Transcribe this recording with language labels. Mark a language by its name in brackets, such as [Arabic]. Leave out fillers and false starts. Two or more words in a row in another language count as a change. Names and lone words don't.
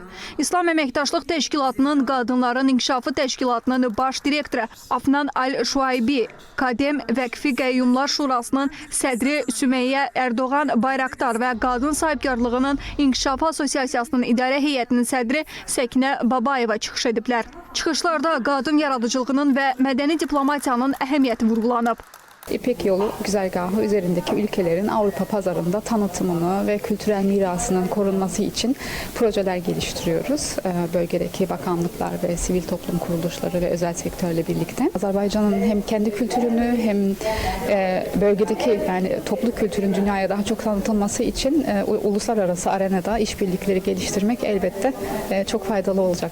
[Azerbaijani] İslam Əməkdaşlıq Təşkilatının Qadınların İnkişafı Təşkilatının baş direktoru Afnan Al-Şuaybi, Kadem Vəqfi Qəyyumlar Şurasının sədri Sümeyyə Erdoğan Bayraktar və Qadın Sahibkarlığının İnkişafı Assosiasiyasının İdarə Heyətinin sədri Səkinə Babayeva çıxış ediblər. Çıxışlarda qadın yaradıcılığının və mədəni diplomatiyanın əhəmiyyəti vurğulanıb. [Turkish] İpek Yolu güzergahı üzerindeki ülkelerin Avrupa pazarında tanıtımını ve kültürel mirasının korunması için projeler geliştiriyoruz. Bölgedeki bakanlıklar ve sivil toplum kuruluşları ve özel sektörle birlikte. Azerbaycan'ın hem kendi kültürünü hem bölgedeki toplu kültürün dünyaya daha çok tanıtılması için uluslararası arenada işbirlikleri geliştirmek elbette çok faydalı olacak.